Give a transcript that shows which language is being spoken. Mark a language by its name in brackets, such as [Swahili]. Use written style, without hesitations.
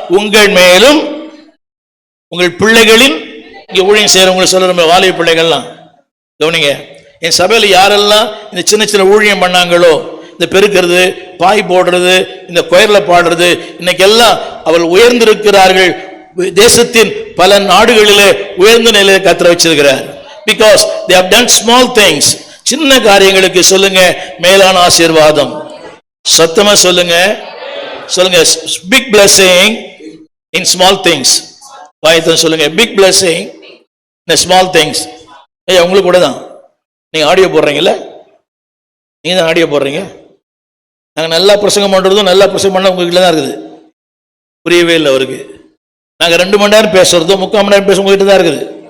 [Tamil] உங்கள் மேலும் உங்கள் பிள்ளைகளின், இங்க ஊழியம் செய்யறவங்களை சொல்ற வாலிப பிள்ளைகள்லாம் கவனிங்க. என் சபையில யாரெல்லாம் இந்த சின்ன சின்ன ஊழியம் பண்ணாங்களோ, இந்த பெருக்கிறது, பாய் போடுறது, இந்த கொயர்ல பாடுறது, இன்னைக்கு எல்லாம் அவர்கள் உயர்ந்திருக்கிறார்கள். தேசத்தின் பல நாடுகளிலே உயர்ந்த நிலையை கத்தர வச்சிருக்கிறார். [English] Because they have done small things. [Tamil] சின்ன காரியங்களுக்கு சொல்லுங்க மேலான ஆசீர்வாதம். சத்தமா சொல்லுங்க, சொல்லுங்க, [English] Big blessing in small things. [Tamil] வாயத்தன் சொல்லுங்க, [English] Big blessing in small things. [Tamil] ஐயா உங்களுக்கு கூட தான். நீங்க ஆடியோ போடுறீங்கல்ல, நீங்க தான் ஆடியோ போடுறீங்க. நாங்கள் நல்லா பிரசங்கம் பண்ணுறதும் நல்லா பிரசங்கம் பண்ண உங்ககிட்ட தான் இருக்குது. புரியவே இல்லை அவருக்கு. நாங்கள் 2 மணி நேரம் பேசுறதும் 3/4 மணி நேரம் பேச உங்ககிட்ட தான் இருக்குது.